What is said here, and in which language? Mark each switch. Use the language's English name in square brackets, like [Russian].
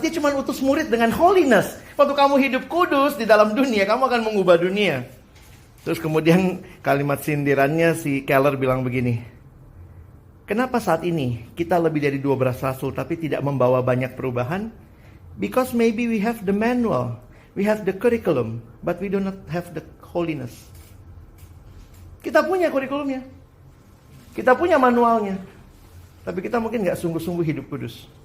[Indonesian] Dia cuma utus murid dengan holiness. Waktu kamu hidup kudus di dalam dunia, kamu akan mengubah dunia. Terus kemudian kalimat sindirannya si Keller bilang begini, kenapa saat ini kita lebih dari 12 rasul tapi tidak membawa banyak perubahan? [English] Because maybe we have the manual, we have the curriculum, but we do not have the holiness. [Indonesian] Kita punya kurikulumnya, kita punya manualnya, tapi kita mungkin gak sungguh-sungguh hidup kudus.